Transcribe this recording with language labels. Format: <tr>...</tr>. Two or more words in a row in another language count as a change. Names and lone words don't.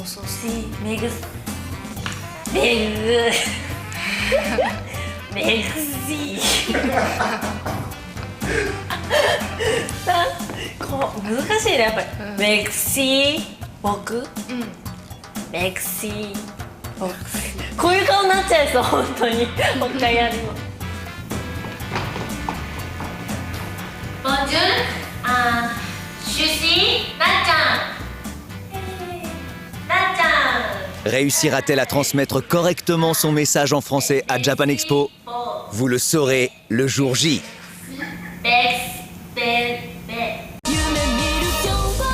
<ja>メクシ。難しいねやっぱり。</ja> <fr>Merci beaucoup. Merci beaucoup.</fr> <ja>こういう顔になっちゃいそう本当に。もう一回やるの。</ja> <fr>Bonjour, je suis なっちゃん。 Réussira-t-elle à transmettre correctement son message en français à Japan Expo? Vous le saurez le jour J.</fr>